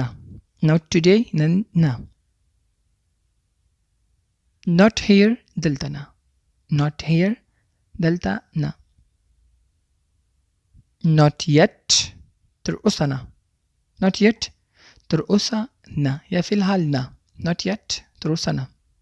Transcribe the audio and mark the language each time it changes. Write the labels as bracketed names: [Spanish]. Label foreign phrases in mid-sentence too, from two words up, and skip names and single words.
[English] not today [Pashto] نن نه. [English] not here [Pashto] دلته نه. [English] not here [Pashto] دلته نه. [English] not yet [Pashto] تر اوسه نه. [English] not yet [Pashto] تر اوسه نه یا فی الحال نه. [English] not yet [Pashto] تر اوسه نه.